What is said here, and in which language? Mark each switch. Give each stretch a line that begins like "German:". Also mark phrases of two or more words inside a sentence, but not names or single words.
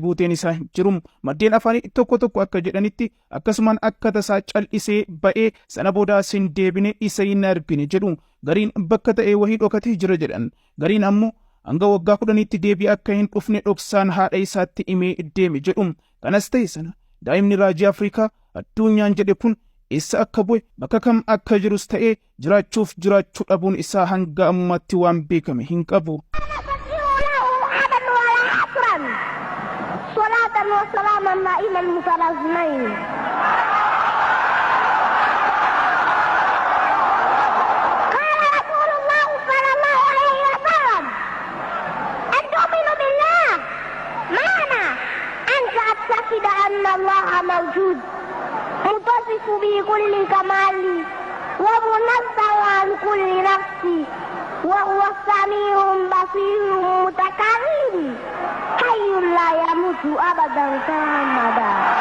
Oromo: buuteen isaa hin jirum maddeen afaanii tokko tokko akka jedhanitti akkasumaan akka tasaa cal'isee ba'ee sana booda sin deebine isa hin argine jedhu gariin bakka ta'ee wahii dhokatee jira jedhan gariin ammoo hanga waggaa 10tti deebi'ee akka hin dhufne dhoksaan haadha isaatti himee deeme jedhu kanas ta'e sana daa'imni raajii Afrikaa addunyaan jedhe kun isa akka bu'e bakka kam akka jirus ta'ee jiraachuuf jiraachuu dhabuun isaa hanga ammatti waan beekame hin qabu.
Arabic: صلاة وسلاما ناعمين متلازمين. الله موجود متصف بكل كمال ومنزه عن كل نفس وهو السميع البصير متكلم حي لا يموت ابدا سرمدا